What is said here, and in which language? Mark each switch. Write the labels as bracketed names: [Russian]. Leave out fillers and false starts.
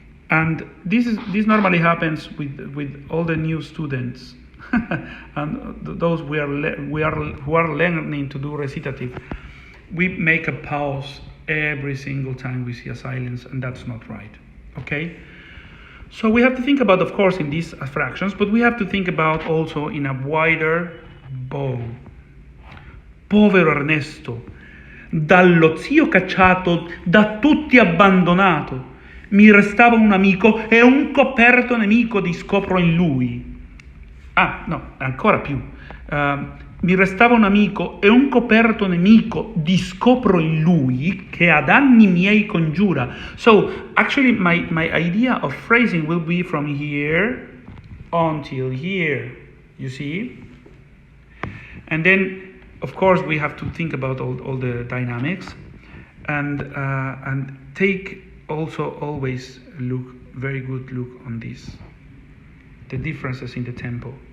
[English] And this normally happens with all the new students, and those who are learning to do recitative. We make a pause every single time we see a silence, and that's not right. Okay? So we have to think about, of course, in these fractions, but we have to think about also in a wider bow. [Italian] Povero Ernesto, dallo zio cacciato, da tutti abbandonato, mi restava un amico e un coperto nemico di scopro in lui. Ah, no, ancora più. Mi restava un amico e un coperto nemico di scopro in lui che a danni miei congiura. [English] So actually my idea of phrasing will be from here until here, you see? And then of course we have to think about all the dynamics and take also always very good look on this, the differences in the tempo.